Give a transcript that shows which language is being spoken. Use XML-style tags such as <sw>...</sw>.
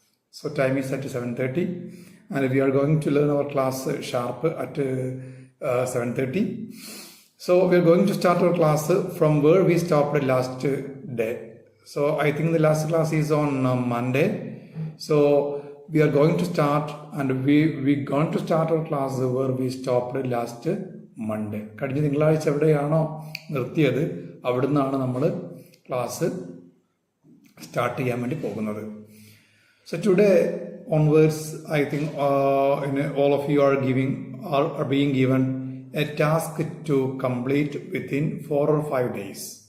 <en>So time is at 7:30 and we are going to learn our class sharp at 7:30. So we are going to start our class from where we stopped last day. So I think the last class is on Monday. So we are going to start and we going to start our class where we stopped last Monday.</en> <ml>കഴിഞ്ഞ തിങ്കളാഴ്ച എവിടെയാണോ നിർത്തിയത് അവിടുന്നാണ് നമ്മൾ class start ചെയ്യാൻ വേണ്ടി പോകുന്നത്.</ml> <en>So today onwards, I think all of you are being given a task to complete within 4 or 5 days.</en>